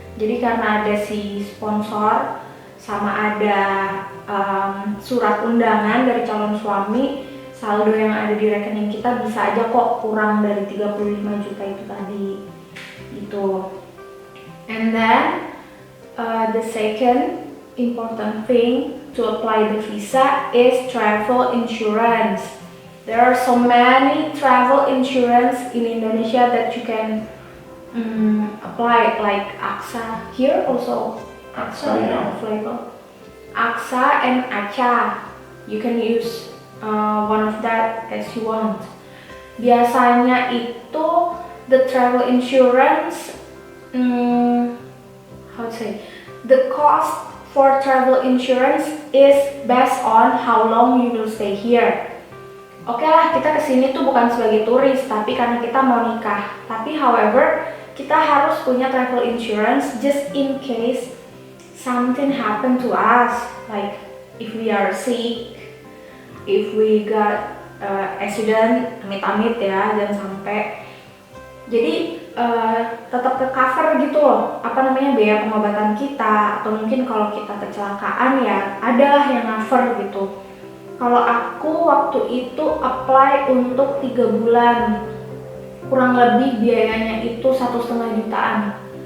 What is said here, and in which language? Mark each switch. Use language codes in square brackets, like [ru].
[id] Jadi karena ada si sponsor sama ada surat undangan dari calon suami, saldo yang ada di rekening kita bisa aja kok kurang dari 35 juta itu tadi gitu. [en] And then the second important thing to apply the visa is travel insurance. There are so many travel insurance in Indonesia that you can apply, like AXA. Here also AXA available. AXA and ACA. You can use one of that as you want. [id] Biasanya itu [en] the travel insurance, how to say, the cost for travel insurance is based on how long you will stay here. [id] Oke lah, kita kesini tuh bukan sebagai turis, tapi karena kita mau nikah. Tapi however, kita harus punya travel insurance [en] just in case something happen to us, like if we are sick, if we got accident, [id] amit-amit ya, jangan sampai. Jadi tetap ke cover gitu loh, apa namanya, biaya pengobatan kita, atau mungkin kalau kita kecelakaan ya adalah yang cover gitu. Kalau aku waktu itu apply untuk 3 bulan, kurang lebih biayanya itu 1,5 jutaan.